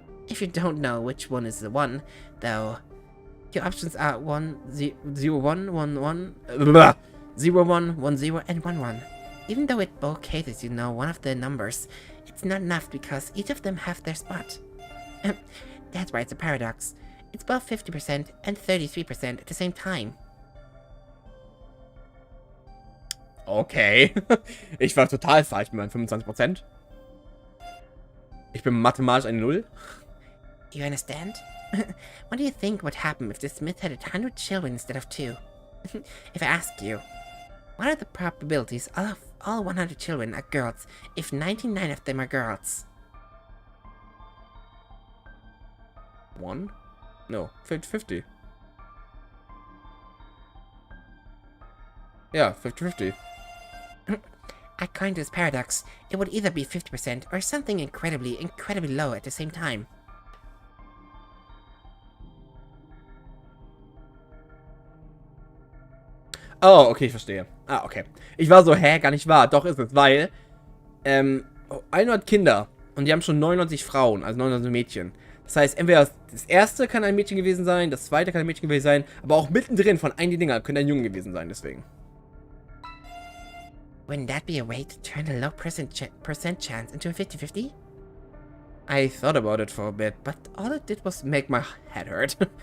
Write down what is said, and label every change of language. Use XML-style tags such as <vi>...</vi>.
<en>If you don't know which one is the 1, though, your options are 1, 0, 1, 1, 1, 0, 1, 1, 0, and 1, 1. Even though in both cases you know one of the numbers, it's not enough because each of them have their spot. That's why it's a paradox. It's both 50% and 33% at the same time. Okay.</en> <de>Ich war total falsch mit meinen 25%. Ich bin mathematisch eine Null.</de> <en>You understand? What do you think would happen if the Smith had 100 children instead of 2? If I ask you, what are the probabilities of all 100 children are girls if 99 of them are girls? 1? No, 50-50. Yeah, 50-50. According to this paradox, it would either be 50% or something incredibly low at the same time.</en> <de>Oh, okay, ich verstehe. Ah, okay. Ich war so, hä, gar nicht wahr. Doch ist es, weil 100 Kinder und die haben schon 99 Frauen, also 99 Mädchen. Das heißt, entweder das erste kann ein Mädchen gewesen sein, das zweite kann ein Mädchen gewesen sein, aber auch mittendrin von einigen Dinger könnte ein Junge gewesen sein, deswegen.</de> <en>Wouldn't that be a way to turn a low percent chance into a 50-50? I thought about it for a bit, but all it did was make my head hurt.</en>